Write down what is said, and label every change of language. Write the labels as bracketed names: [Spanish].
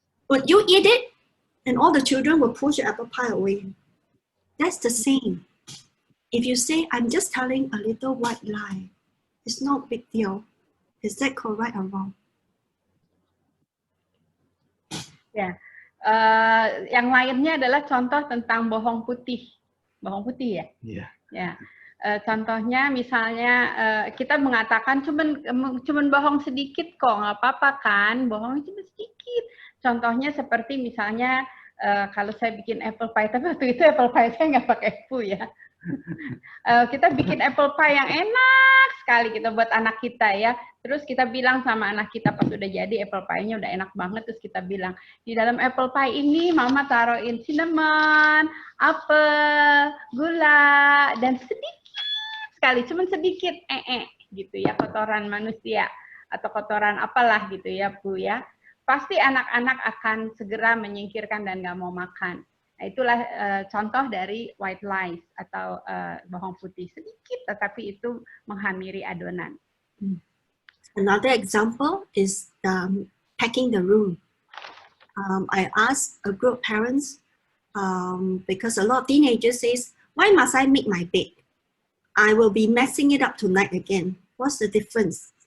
[English] Would you eat it? And all the children will push the apple pie away. That's the same. If you say, I'm just telling a little white lie, it's no big deal. Is that correct or wrong? [Indonesian] Ya. Yang lainnya adalah contoh tentang bohong putih ya. Iya. Ya. Contohnya misalnya kita mengatakan cuman bohong sedikit kok, nggak apa-apa kan, bohong cuma sedikit. Contohnya seperti misalnya kalau saya bikin apple pie, tapi waktu itu apple pie saya nggak pakai poo ya. Kita bikin apple pie yang enak sekali kita buat anak kita ya. Terus kita bilang sama anak kita pas udah jadi apple pie-nya udah enak banget, terus kita bilang di dalam apple pie ini mama taruhin cinnamon, apel, gula, dan sedikit sekali, cuman sedikit gitu ya, kotoran manusia atau kotoran apalah gitu ya Bu ya. Pasti anak-anak akan segera menyingkirkan dan nggak mau makan. Nah, itulah contoh dari white lies atau bohong putih sedikit, tetapi itu menghamiri adonan. [English] Another example is packing the room. I asked a group of parents because a lot of teenagers says, "Why must I make my bed? I will be messing it up tonight again. What's the difference?